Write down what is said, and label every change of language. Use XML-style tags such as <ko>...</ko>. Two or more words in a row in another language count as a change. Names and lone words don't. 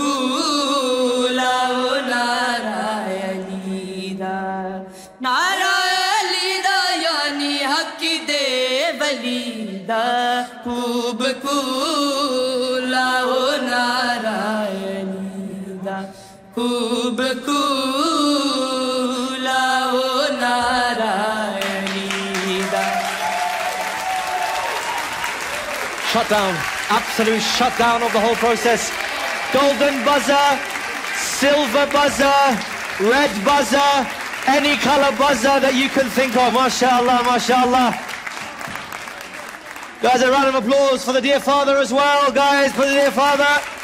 <pa>لاؤ نعرہ علی دا نعرہ علی دا یعنی حق دے ولی دا خوب لاؤ نعرہ علی دا خوب لاؤ نعرہ علی دا</pa> <en>Shut down, absolute shutdown of the whole process. Golden buzzer, silver buzzer, red buzzer, any color buzzer that you can think of. MashaAllah, MashaAllah. Guys, a round of applause for the dear father as well, guys, for the dear father.</en>